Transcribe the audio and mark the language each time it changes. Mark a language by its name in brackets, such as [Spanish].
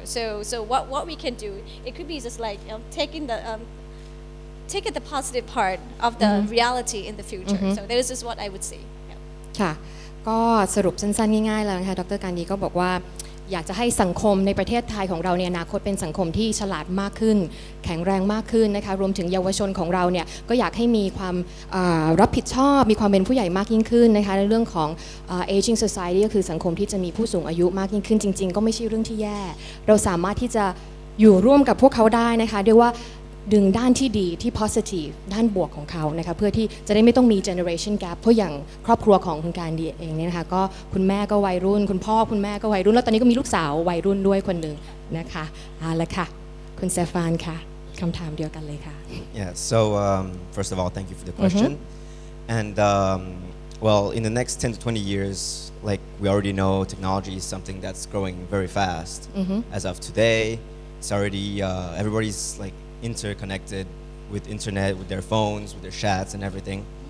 [English] So what we can do, it could be just like taking the positive part of the reality in the future. So this is what I would say. [Thai] ค่ะก็สรุปสั้นๆง่ายๆแล้วนะคะดร.การดีก็บอกว่า อยากจะให้สังคมในประเทศไทยของเราในอนาคตเป็นสังคมที่ฉลาดมากขึ้นแข็งแรงมากขึ้นนะคะรวมถึงเยาวชนของเราเนี่ยก็อยากให้มีความรับผิดชอบมีความเป็นผู้ใหญ่มากยิ่งขึ้นนะคะในเรื่องของ aging society ก็คือสังคมที่จะมีผู้สูงอายุมากยิ่งขึ้นจริงๆก็ไม่ใช่เรื่องที่แย่เราสามารถที่จะอยู่ร่วมกับพวกเขาได้นะคะด้วยว่าดึงด้านที่ดีที่ positive ด้านบวกของเขานะคะเพื่อที่จะได้ไม่ต้องมี generation gap เพราะอย่างครอบครัวของคุณการดีเองเนี่ยนะคะก็คุณแม่ก็วัยรุ่นคุณพ่อคุณแม่ก็วัยรุ่นแล้วตอนนี้ก็มีลูกสาววัยรุ่นด้วยคนหนึ่งนะคะเอาละค่ะคุณสเตฟานค่ะคำถามเดียวกันเลยค่ะ [English] Yeah, so first of all, thank you for the question. And well, in the next 10 to 20 years, like we already know, technology is something that's growing very fast. As of today, it's already everybody's like interconnected with internet, with their phones, with their chats and everything.